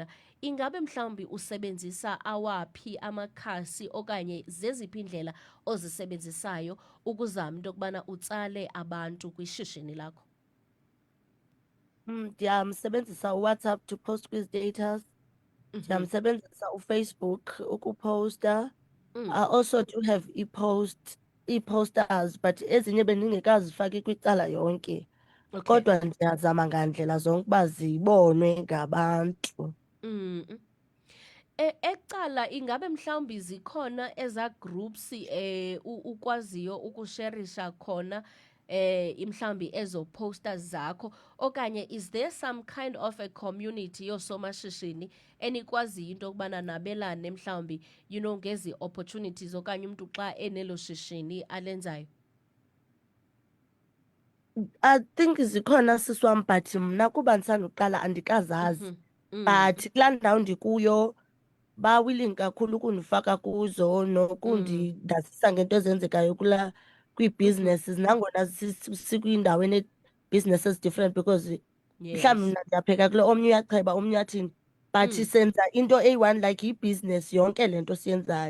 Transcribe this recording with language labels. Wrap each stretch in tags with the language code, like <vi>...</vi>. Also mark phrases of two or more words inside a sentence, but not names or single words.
<xh>Ingabe mhlawumbi usebenzisa awaphi amakhasi okanye zeziphi iindlela ozisebenzisayo ukuzama into yokubana utsale abantu kwishishini lakho? Ndiyamsebenzisa uWhatsApp</xh> <en>to post</en> <xh>kwi-status. Ndiyamsebenzisa uFacebook ukupowusta.</xh> <en>I also do have i-posters, but</en> <xh>ezinye bendingekazifaki kwicala yonke.</xh> <en>Okay.</en> <xh>Kodwa ndiyazama ngandlela zonke uba zibonwe ngabantu. Ecala ingabe mhlawumbi zikhona eza groups ukwaziyo ukusherisha khona mhlawumbi ezo posters zakho, okanye</xh> <en>is there some kind of a community</en> <xh>yoosomashishini enikwaziyo into yokubana nabelane mhlawumbi ngezi opportunities okanye umntu xa enelo shishini alenzayo?</xh> <en>I think</en> <xh>zikhona sisi wam, but mna kuba ndisanduqala andikazazi. But kulaa ndawo ndikuyo ba-willing kakhulu ukundifaka kuzo nokundazisa ngento ezenzekayo kwii-businesses, nangona sikwindawo ene-business ezi-different, because mhlawumbi mna ndiyapheka kule, omnye uyacheba, omnye uyathini, but senza into eyi-one, like yibhizinesi yonke le nto siyenzayo.</xh>